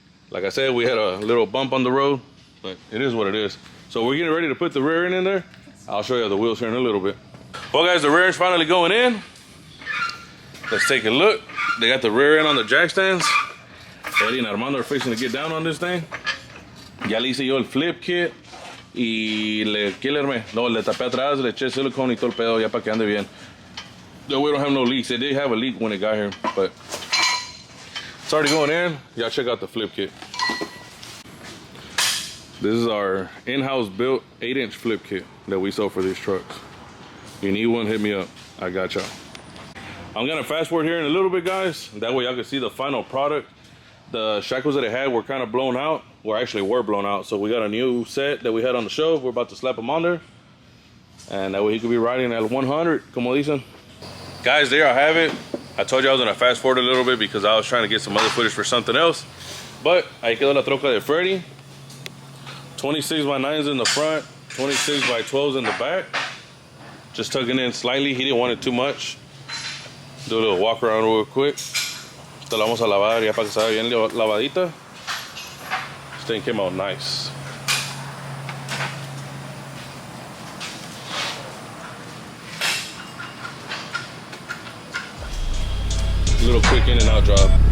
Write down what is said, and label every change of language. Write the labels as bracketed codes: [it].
[en] Like I said, we had a little bump on the road, but it is what it is. So we're getting ready to put the rear end in there. I'll show you the wheels here in a little bit. Well, guys, the rear end's finally going in. Let's take a look. They got the rear end on the jack stands. Eddie and Armando are fixing to get down on this thing. [es] Ya le hice yo el flip kit. Y ¿qué le armé? No, le tapé atrás, le eché silicone y todo el pedo ya para que ande bien. [en] No, we don't have no leaks. It did have a leak when it got here, but it's already going in. Y'all check out the flip kit. This is our in-house built 8-inch flip kit that we sell for these trucks. If you need one, hit me up. I got y'all. I'm gonna fast forward here in a little bit, guys. That way y'all can see the final product. The shackles that it had were kind of blown out. Well, actually were blown out. So we got a new set that we had on the shelf. We're about to slap them on there. And that way he could be riding at 100, [es] como dicen. [en] Guys, there I have it. I told you I was gonna fast forward a little bit because I was trying to get some other footage for something else. [es] But ahí quedó la troca de Freddy. [en] 26 by 9s in the front, 26 by 12s in the back. Just tucking in slightly. He didn't want it too much. Do a little walk around real quick. [es] Esta la vamos a lavar ya para que salga bien lavadita. [en] This thing came out nice. A little quick in and out job.